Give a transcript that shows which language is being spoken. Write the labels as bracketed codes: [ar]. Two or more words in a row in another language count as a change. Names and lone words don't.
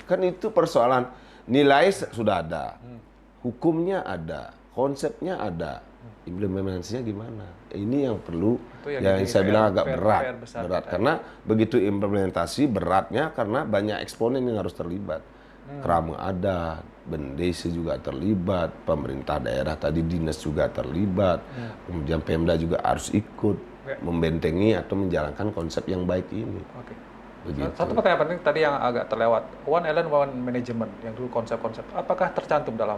[id] Kan itu persoalan nilai sudah ada, hukumnya ada, konsepnya ada. Implementasinya gimana? Ini yang perlu yang saya bilang agak berat karena begitu implementasi beratnya karena banyak eksponen yang harus terlibat. Kerama adat, Bendesi juga terlibat, pemerintah daerah tadi dinas juga terlibat, kemudian Pemda juga harus ikut membentengi atau menjalankan konsep yang baik ini. Begitu. Satu pertanyaan penting tadi yang agak terlewat, [en] One Island One Management, [id] yang dulu konsep-konsep, apakah tercantum dalam?